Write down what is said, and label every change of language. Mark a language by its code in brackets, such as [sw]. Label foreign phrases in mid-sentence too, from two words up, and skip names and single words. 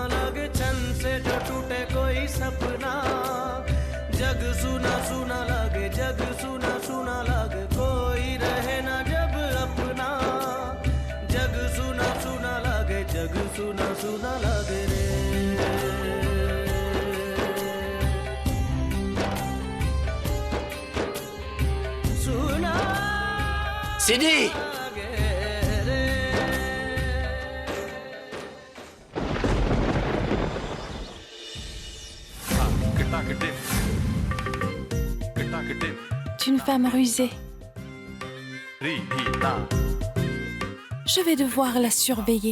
[hi] लागे छन से जो टूटे कोई सपना जग सुना सुना लागे जग सुना सुना लागे कोई रहे ना जब अपना जग सुना सुना लागे जग सुना सुना लागे रे सुना [fr] Sidi! Tu es une femme rusée. Je vais devoir la surveiller.